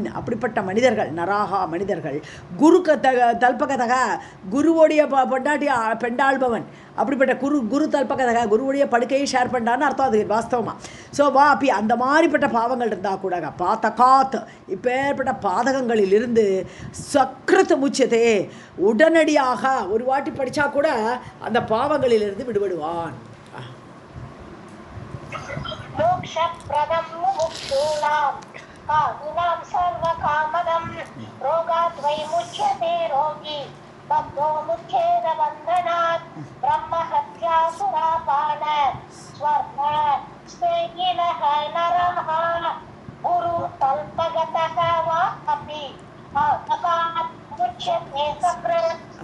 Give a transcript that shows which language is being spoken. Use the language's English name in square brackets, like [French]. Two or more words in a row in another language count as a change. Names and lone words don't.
[Tamil] அப்படிப்பட்ட மனிதர்கள் நராகா மனிதர்கள். [Sanskrit] गुरु तल्पगतक [Tamil] குருவோடைய பொண்டாட்டி பெண்டாள் அப்படிப்பட்ட [Sanskrit] गुरु तल्पगतक [Tamil] குருவுடைய படுக்கையை ஷேர் பண்ணான்னு அர்த்தம் அது வாஸ்தவமா. ஸோ வாப்பி அந்த மாதிரிப்பட்ட பாவங்கள் இருந்தால் கூட பாத்தகாத் இப்பேற்பட்ட பாதகங்களிலிருந்து [Sanskrit] सकृत् मुच्यते [Tamil] உடனடியாக ஒரு வாட்டி படித்தா கூட அந்த பாவங்களிலிருந்து விடுபடுவான். [Sanskrit] बद्धो मुच्छेद बन्धनात् ब्रह्महत्यासुरापान स्वर्ण स्तेयिनः नरः गुरु तल्पगतः वा अपि पादकात् मुच्यते सकृत्.